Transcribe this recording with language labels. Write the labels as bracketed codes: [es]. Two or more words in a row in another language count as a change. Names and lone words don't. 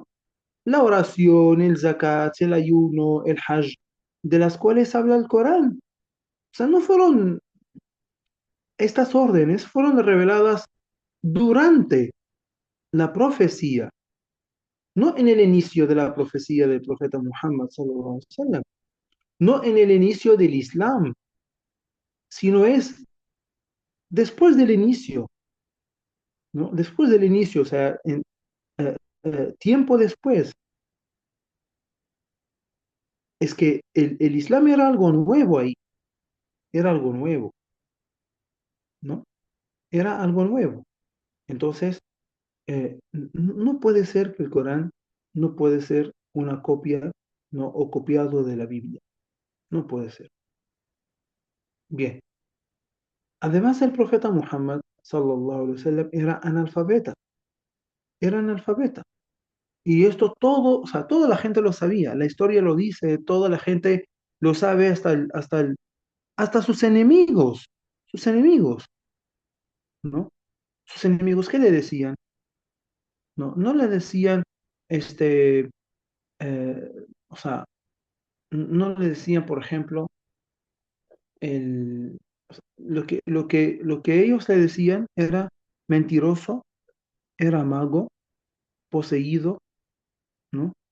[es] La oración, el zakat, el ayuno, el hajj, de las cuales habla el Corán. O sea, no fueron, estas órdenes fueron reveladas durante la profecía, no en el inicio de la profecía del profeta Muhammad [ar] صلى الله عليه وسلم, [es] no en el inicio del Islam, sino es después del inicio, ¿no? Después del inicio, o sea, eh, tiempo después. Es que el Islam era algo nuevo ahí, era algo nuevo, ¿no? Era algo nuevo. Entonces, no puede ser que el Corán no puede ser una copia, ¿no? O copiado de la Biblia. No puede ser. Bien. Además, el profeta Muhammad, [ar] صلى الله عليه وسلم, [es] era analfabeta. Y esto todo, o sea, toda la gente lo sabía. La historia lo dice, toda la gente lo sabe hasta sus enemigos, ¿no? Sus enemigos, ¿qué le decían? No, no le decían, este, eh, o sea, no le decían, por ejemplo, o sea, lo que ellos le decían era mentiroso, era mago, poseído, ¿no?